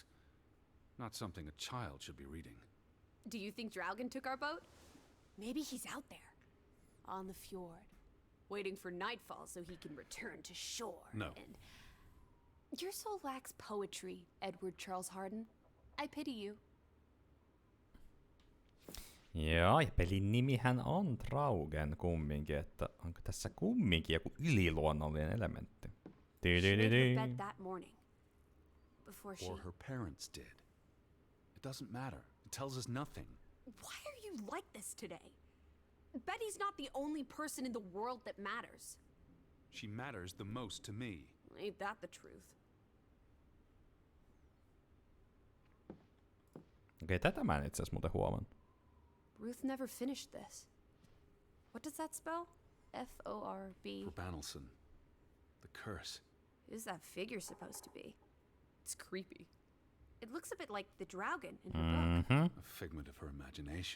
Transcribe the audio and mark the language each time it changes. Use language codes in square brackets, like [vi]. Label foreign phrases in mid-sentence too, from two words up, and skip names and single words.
[en] Not something a child should be reading. Do you think Draugen took our boat? Maybe he's out there, on the fjord, waiting for nightfall so he can return to shore. No. And your soul lacks poetry, Edward Charles Harden. I pity you. [fi] Joo, ja pelin nimihän on Draugen kumminkin, että onko tässä kumminkin joku yliluonnollinen elementti? [en] She made her bed that morning. Before she... Or her parents did. It doesn't matter. It tells us nothing. Why are you like this today? Betty's not the only person in the world that matters. She matters the most to me. Ain't that the truth? [fi] Okei, tätä mä en itse asiassa muuten huomannut. [en] Ruth never finished this. What does that spell? F-O-R-B. For Banelson. The curse. Who's that figure supposed to be? It's creepy. It looks a bit like the Draugen in her book. A figment of her imagination.